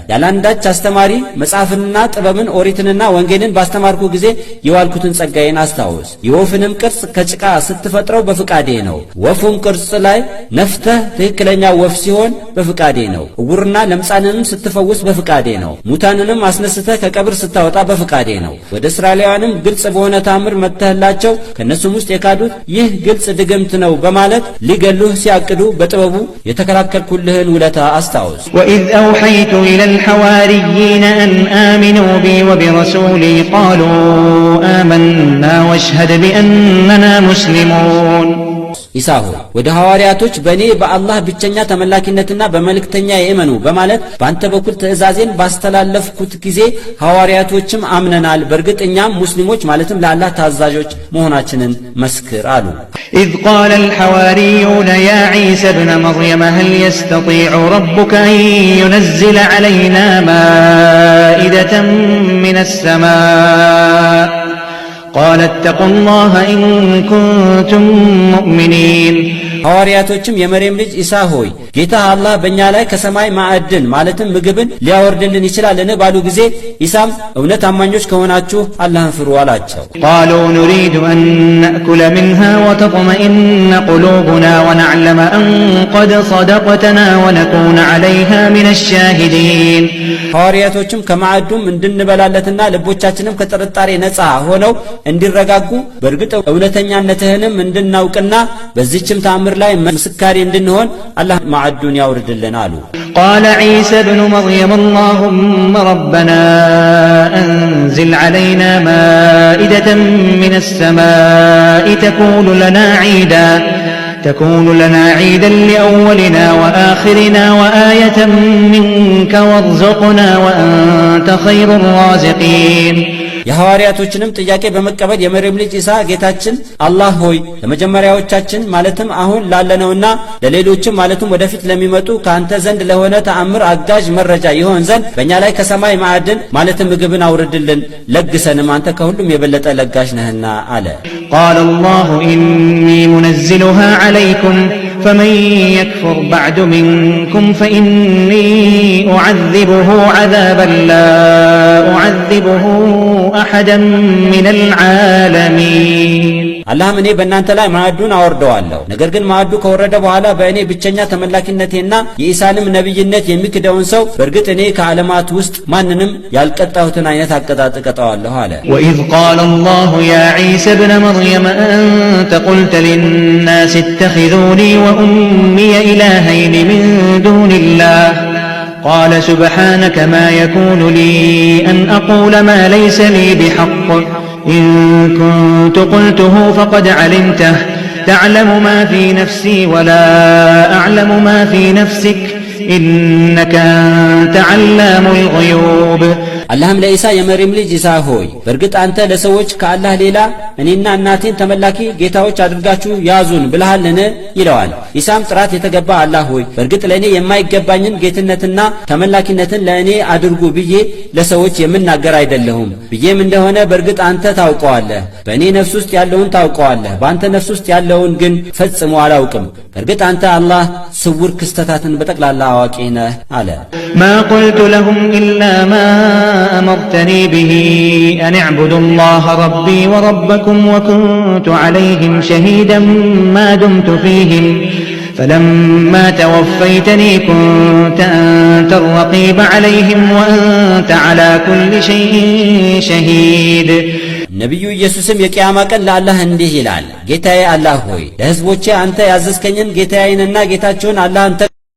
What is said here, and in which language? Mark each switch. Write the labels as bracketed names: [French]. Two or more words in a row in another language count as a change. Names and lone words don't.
[Amharic] ያላንዳች አስተማሪ መጽሐፍንና ጥበብን ኦሪትንና ወንጌልን ባስተማርኩ ጊዜ የዋልኩትን ጸጋዬን አስታውስ። የወፍንም ቅርጽ ከጭቃ ስትፈጥረው በፍቃዴ ነው። ወፉን ቅርጽ ላይ ነፍተህ ትክክለኛ ወፍ ሲሆን በፍቃዴ ነው። ዕውርና ለምጻንንም ስትፈውስ በፍቃዴ ነው። ሙታንንም አስነስተህ ከቀብር ስታወጣ በፍቃዴ ነው። ወደ እስራኤላውያንም ግልጽ በሆነ ታምር መጥተህላቸው ከነሱም ውስጥ የካዱት ይህ ግልጽ ድግምት ነው በማለት ሊገሉህ ሲያቅዱ በጥበቡ የተከላከልኩልህን ውለታ አስታውስ። [Arabic] وإذ أوحيت إلى الحواريين أن آمنوا بي وبرسولي قالوا آمنا واشهد بأننا مسلمون [Amharic] ኢሳ ሆይ ወደ ሐዋርያቶች በእኔ በአላህ ብቸኛ ተመላኪነትና በመልእክተኛ የእመኑ በማለት በአንተ በኩል ትእዛዜን ባስተላለፍኩት ጊዜ ሐዋርያቶችም አምነናል፣ በእርግጥ እኛም ሙስሊሞች ማለትም ለአላህ ታዛዦች መሆናችንን መስክር አሉ። [Arabic] إذ قال الحواريون يا عيسى ابن مريم هل يستطيع ربك أن ينزل علينا مائدة من السماء قال اتقوا الله إن كنتم مؤمنين [Amharic] ሐዋርያቶችም የመርየም ልጅ ኢሳ ሆይ ጌታ አላህ በእኛ ላይ ከሰማይ ማዕድን ማለትም ምግብን ሊያወርድልን ይችላልን ባሉ ጊዜ ኢሳም እውነት አማኞች ከሆናችሁ አላህን ፍሩ አላቸው። [Arabic] قالوا نريد أن نأكل منها وتطمئن قلوبنا ونعلم أن قد صدقتنا ونكون عليها من الشاهدين [Amharic] ሐዋርያቶችም ከማዕዱም እንድንበላለትና ልቦቻችንም ከጥርጣሬ ነፃ ሆነው እንዲረጋጉ በእርግጥ እውነተኛነትህንም እንድናውቅና በዚህችም ተአምር ላይ መስካሪ እንድንሆን አላህ ማዕዱን ያውርድልን አሉ። [Arabic] قال عيسى ابن مريم اللهم ربنا أنزل علينا مائدة من السماء تكون لنا عيدا لأولنا وآخرنا وآية منك وارزقنا وأنت خير الرازقين [Amharic] የሐዋርያቶችንም ጥያቄ በመቀበል የመርየም ልጅ ኢሳ ጌታችን አላህ ሆይ ለመጀመሪያዎቻችን ማለትም አሁን ላለነውና ለሌሎችም ማለትም ወደፊት ለሚመጡ ካንተ ዘንድ ለሆነ ተአምር አጋዥ መረጃ ይሆን ዘንድ በእኛ ላይ ከሰማይ ማዕድን ማለትም ምግብን አውርድልን፣ ለግሰንም አንተ ከሁሉም የበለጠ ለጋሽ ነህና አለ። [Arabic] قال الله إني منزلها عليكم فمن يكفر بعد منكم فإني أعذبه عذابا لا أعذبه أحدا من العالمين [Amharic] አላህም እኔ በእናንተ ላይ ማዕዱን አወርደዋለሁ፣ ነገር ግን ማዕዱ ከወረደ በኋላ በእኔ ብቸኛ ተመላኪነቴና የኢሳንም ነቢይነት የሚክደውን ሰው በእርግጥ እኔ ከዓለማት ውስጥ ማንንም ያልቀጣሁትን አይነት አቀጣጥ እቀጣዋለሁ አለ። [Arabic] وإذ قال الله يا عيسى ابن مريم أنت قلت للناس اتخذوني وأمي إلهين من دون الله قال سبحانك ما يكون لي أن أقول ما ليس لي بحق إن كنت قلته فقد علمته تعلم ما في نفسي ولا أعلم ما في نفسك إنك أنت علام الغيوب [Amharic] አላህም ለኢሳ የመርየም ልጅ ኢሳ ሆይ በእርግጥ አንተ ለሰዎች ከአላህ ሌላ እኔና እናቴን ተመላኪ ጌታዎች አድርጋችሁ ያዙን ብለሃልን ይለዋል። ኢሳም ጥራት የተገባ አላህ ሆይ በእርግጥ ለእኔ የማይገባኝን ጌትነትና ተመላኪነትን ለእኔ አድርጉ ብዬ ለሰዎች የምናገር አይደለሁም። ብዬም እንደሆነ በእርግጥ አንተ ታውቀዋለህ፣ በእኔ ነፍስ ውስጥ ያለውን ታውቀዋለህ፣ በአንተ ነፍስ ውስጥ ያለውን ግን ፈጽሞ አላውቅም። በእርግጥ አንተ አላህ ስውር ክስተታትን በጠቅላላ አዋቂ ነህ አለ። [Arabic] ما قلت لهم إلا ما أمرتني به أن اعبدوا الله ربي وربكم وكنت عليهم شهيدا ما دمت فيهم فلما توفيتني كنت أنت الرقيب عليهم وأنت على كل شيء شهيد [Amharic] ነቢዩ ኢየሱስም የቂያማ ቀን ለአላህ እንዲህ ይላል፣ ጌታዬ አላህ ሆይ ለሕዝቦቼ አንተ ያዘዝከኝን ጌታዬንና ጌታቸውን አላህን